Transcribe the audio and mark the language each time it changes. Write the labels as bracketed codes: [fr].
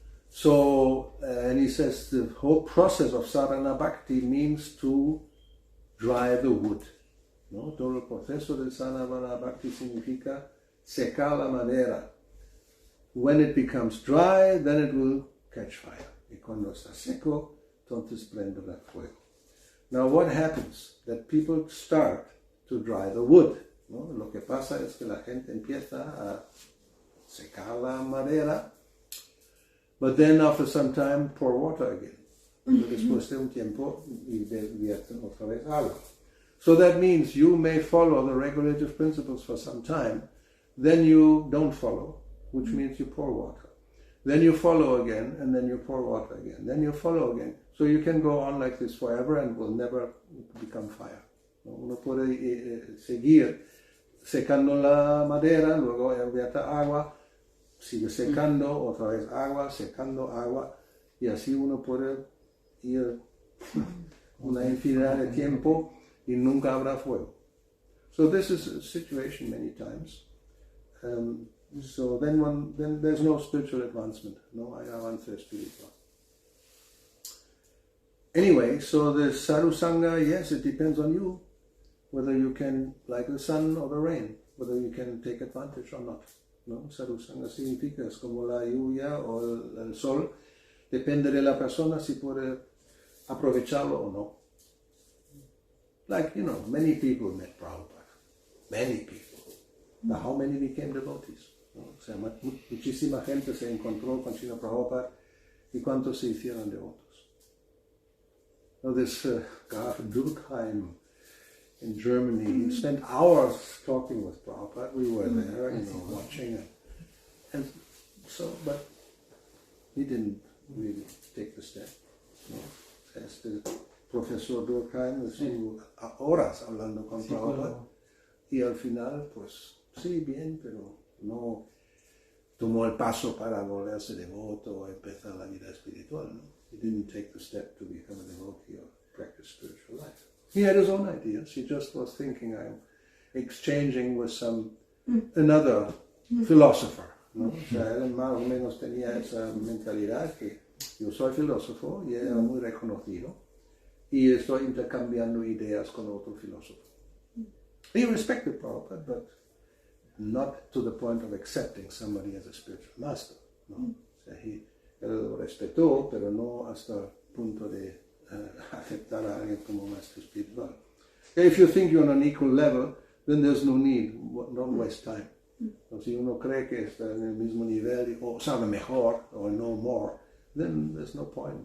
[en] So, and he says the whole process of sadhana bhakti means to dry the wood, ¿no? [es] Todo el proceso de sadhana bhakti significa secar la madera. [en] When it becomes dry, then it will catch fire. [es] Y cuando está seco, entonces prende el fuego. [en] Now what happens? That people start to dry the wood, ¿no? [es] Lo que pasa es que la gente empieza a secar la madera, [en] but then after some time pour water again. [es] Después de un tiempo y vierten otra vez agua. [en] So that means you may follow the regulative principles for some time, then you don't follow, which means you pour water. Then you follow again, and then you pour water again. Then you follow again. So you can go on like this forever and will never become fire. [es] Uno puede seguir secando la madera, luego vierte agua, sigue secando, otra vez agua, secando agua, y así uno puede ir una infinidad de tiempo y nunca habrá fuego. [en] So this is a situation many times. So then there's no spiritual advancement, [es] no hay avance espiritual. [en] Anyway, so the sadhu sangha, yes, it depends on you. whether you can, like the sun or the rain, whether you can take advantage or not. ¿No? [es] Sarusanga significa, es como la lluvia o el sol, depende de la persona si puede aprovecharlo o no. [en] Like, many people met Prabhupada. Many people. But how many became devotees? [es] ¿No? O sea, muchísima gente se encontró con Srila Prabhupada y cuántos se hicieron devotos. [en] This Graf Durkheim in Germany, he spent hours talking with Prabhupada. We were there, watching. And so, but he didn't really take the step. No. [es] Este profesor Durkheim estuvo horas hablando con Prabhupada. Y al final, pues, sí, bien, pero no tomó el paso para volverse devoto o empezar la vida espiritual, ¿no? [en] He didn't take the step to become a devotee or practice spiritual life. He had his own ideas. He just was thinking, I'm exchanging with another philosopher, ¿no? [es] O sea, él más o menos tenía esa mentalidad que yo soy filósofo y era muy reconocido y estoy intercambiando ideas con otro filósofo. [en] He respected Prabhupada, but not to the point of accepting somebody as a spiritual master, ¿no? [es] O sea, él lo respetó, pero no hasta el punto de aceptar a alguien como maestro espiritual. [en] If you think you're on an equal level, then there's no need, don't waste time. [es] O si uno cree que está en el mismo nivel o sabe mejor o [en] know more, then there's no point.